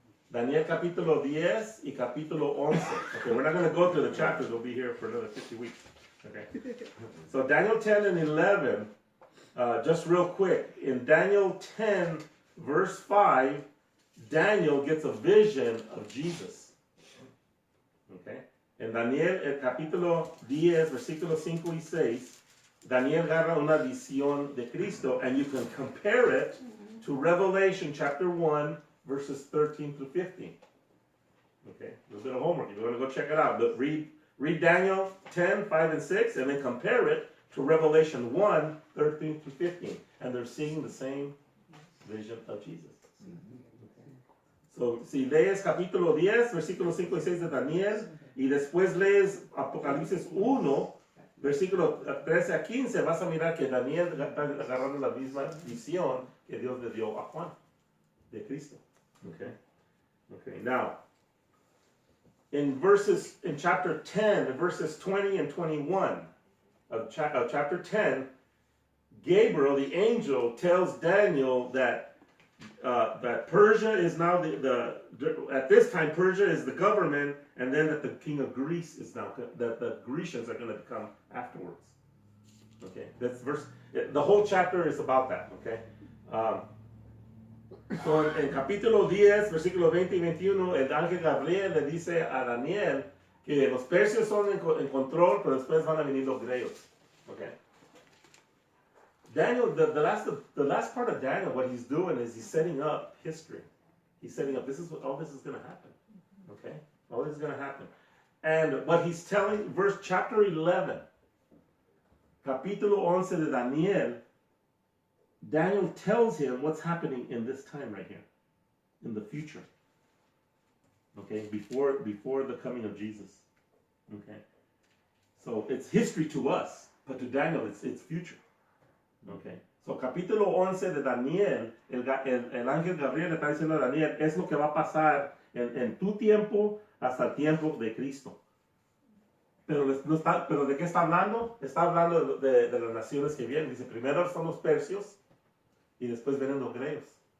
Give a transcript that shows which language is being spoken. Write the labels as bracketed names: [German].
[Spanish] Daniel capítulo 10 y capítulo 11. [English] Okay, we're not going to go through the chapters. We'll be here for another 50 weeks. Okay. So Daniel 10 and 11, just real quick. In Daniel 10, verse 5, Daniel gets a vision of Jesus. Okay. [Spanish] En Daniel, el capítulo 10, versículos 5 y 6, Daniel agarra una visión de Cristo, [English] and you can compare it to Revelation chapter 1, verses 13 through 15. Okay, a little bit of homework. If you want to go check it out, but read Daniel 10, 5, and 6, and then compare it to Revelation 1, 13 through 15. And they're seeing the same vision of Jesus. [Spanish] So, si lees capítulo 10, versículos 5 y 6 de Daniel, y después lees Apocalipsis 1, versículo 13 a 15, vas a mirar que Daniel está agarrando la misma visión que Dios le dio a Juan, de Cristo. [English] Okay. Okay. Now, in chapter 10, in verses 20 and 21 of chapter 10, Gabriel, the angel, tells Daniel that Persia is now at this time Persia is the government, and then that the king of Greece is now that the Grecians are going to come afterwards. Okay, that's the whole chapter is about that. Okay. [Spanish] So en capítulo 10, versículo 20 y 21, el ángel Gabriel le dice a Daniel que los persios son en control, pero después van a venir los griegos. [English] Okay. Daniel, the last part of Daniel, what he's doing is he's setting up history. He's setting up, all this is going to happen. Okay? All this is going to happen. And what he's telling, chapter 11, [Spanish] capítulo 11 de Daniel, [English] Daniel tells him what's happening in this time right here, in the future. Okay? Before the coming of Jesus. Okay? So it's history to us, but to Daniel it's future. Okay. [Spanish] So capítulo 11 de Daniel, el ángel Gabriel le está diciendo a Daniel, es lo que va a pasar en tu tiempo hasta el tiempo de Cristo. Pero ¿de qué está hablando? Está hablando de las naciones que vienen. Dice, primero son los persios y después vienen los griegos.